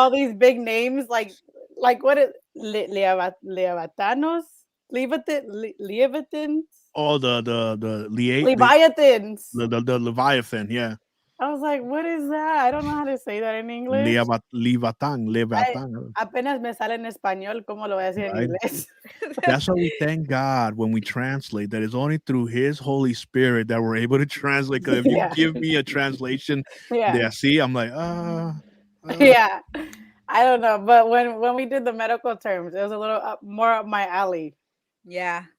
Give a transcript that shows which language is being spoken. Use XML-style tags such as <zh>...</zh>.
<en>all these big names. Like what is Leviatanos? Leviatans? Oh, the Leviathans. the Leviathan, yeah. I was like, what is that? I don't know how to say that in English. Leviathan.</en> <es>Apenas me sale en español, ¿cómo lo voy a decir en</es> <en>Right?</en> <es>inglés?</es> <en>That's why we thank God when we translate. That it's only through His Holy Spirit that we're able to translate. Because if you Yeah. give me a translation, Yeah. I'm like, Yeah. I don't know. But when we did the medical terms, it was a little more up my alley. Yeah.</en>